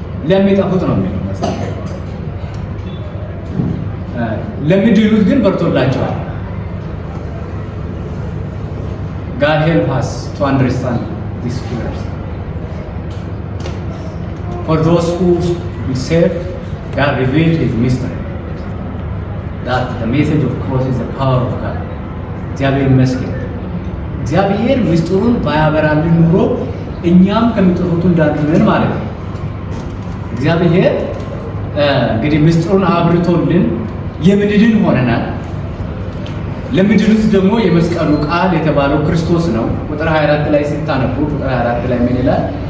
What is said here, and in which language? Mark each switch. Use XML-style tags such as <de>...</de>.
<am>ለሚጠፉት ነው የሚለው መጽሐፍ። ለሚድኑት ግን በርቶላቸዋል።</am> <en>God help us to understand these words. For those who will save, God revealed His mystery. That the message of cross is the power of God.</en> <am>እግዚአብሔር ይመስገን። እግዚአብሔር ምስጢሩን ባያበራልን ኑሮ እኛም ከሚጠፉት እንዳንሆን ማለት ነው። እግዚአብሔር እንግዲህ ምስጢሩን አብርቶልን የምንድን ሆነናል። ለምድኑት ደግሞ የመስቀሉ ቃል የተባለው ክርስቶስ ነው። ቁጥር 24 ላይ ስታነቡ ቁጥር 24 ላይ ምን ይላል?</am>